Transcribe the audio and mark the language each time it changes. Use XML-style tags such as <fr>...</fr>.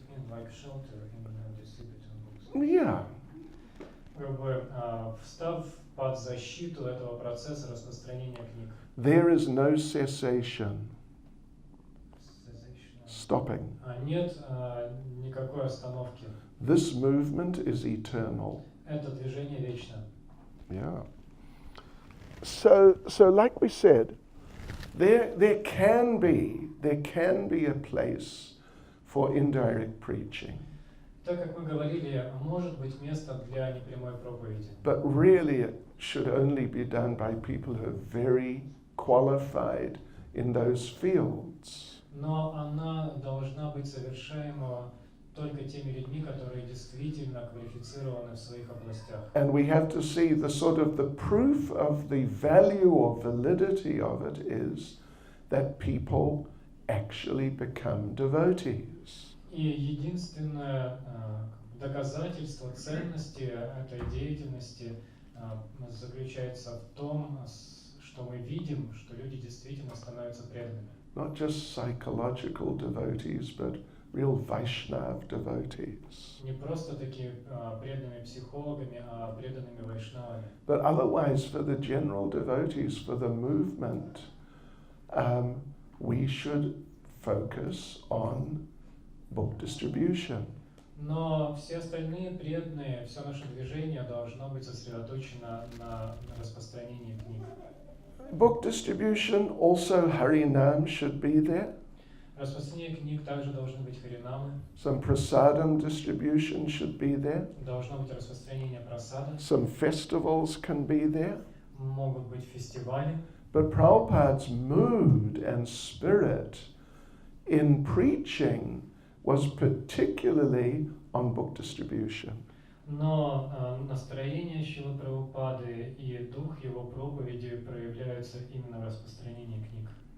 <en>like shelter in distributing books. Yeah.</en> <ru>Как бы встав под защиту этого процесса распространения книг.</ru> <en>There is no cessation. Stopping.</en> <ru>Нет никакой остановки.</ru> <en>This movement is eternal.</en> <ru>Это движение вечно.</ru> <en>Yeah. So like we said, there can be a place for indirect preaching.</en> <ru>Так как мы говорили, может быть место для непрямой проповеди.</ru> <en>But really it should only be done by people who are very qualified in those fields.</en> <ru>Но она должна быть совершаема только теми людьми, которые действительно квалифицированы в своих областях.</ru> <en>And we have to see the sort of the proof of the value or validity of it is that people actually become devotees.</en> <ru>И единственное доказательство ценности этой деятельности заключается в том, что мы видим, что люди действительно становятся преданными.</ru> <en>Not just psychological devotees, but real Vaishnava devotees.</en> <ru>Не просто такие преданными психологами, а преданными вайшнавами.</ru> <en>But otherwise, for the general devotees, for the movement, we should focus on book distribution.</en> <ru>Но все остальные преданные, все наше движение должно быть сосредоточено на распространении книг.</ru> <en>Book distribution, also Harinam should be there.</en> <ru>Распространение книг также должны быть харинамы.</ru> <en>Some prasadam distribution should be there.</en> <ru>Должно быть распространение прасада.</ru> <en>Some festivals can be there.</en> <ru>Могут быть фестивали.</ru> <en>But Prabhupada's mood and spirit in preaching was particularly on book distribution.</en> <ru>Но настроение Шрилы Прабхупады и дух его проповеди проявляются именно в распространении книг.</ru>